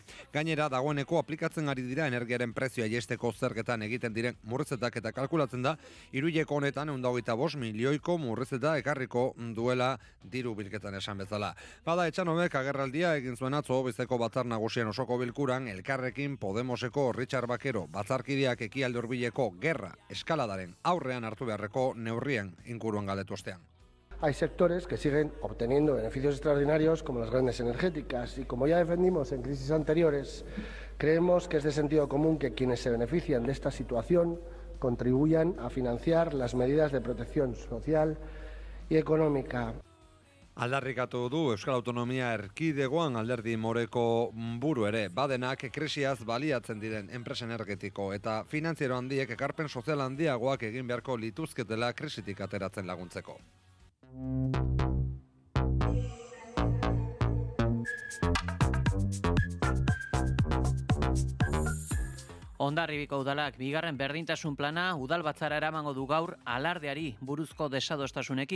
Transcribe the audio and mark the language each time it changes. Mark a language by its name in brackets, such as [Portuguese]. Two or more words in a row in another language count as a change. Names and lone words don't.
[Basque] Gainera, dagoeneko aplikatzen ari dira energiaren prezioa jaisteko zergetan egiten diren murrizketak eta kalkulatzen da, irudeko honetan 125 milioiko murrizketa ekarriko duela diru bilketan esan bezala. Bada Etxanobek agerraldia egin zuen atzo Bizkaiko Batzar Nagusien osoko bilkuran Elkarrekin Podemoseko Richard Bakero batzarkideak Ekialde Hurbileko gerra eskaladaren aurrean hartu beharreko neurrien inguruan galdetu ostean. [Spanish] Hay sectores que siguen obteniendo beneficios extraordinarios como las grandes energéticas y como ya defendimos en crisis anteriores, creemos que es de sentido común que quienes se benefician de esta situación contribuyan a financiar las medidas de protección social y económica. [Basque] Aldarrikatu du Euskal Autonomia Erkidegoan Alderdi Moreko buru ere, badenak krisiaz baliatzen diren enpresa energetiko eta finantziero handiek ekarpen sozial handiagoak egin beharko lituzketela krisitik ateratzen laguntzeko. Hondarribiko udalak bigarren berdintasun plana udal batzara eramango du gaur alardeari buruzko desadostasunekin.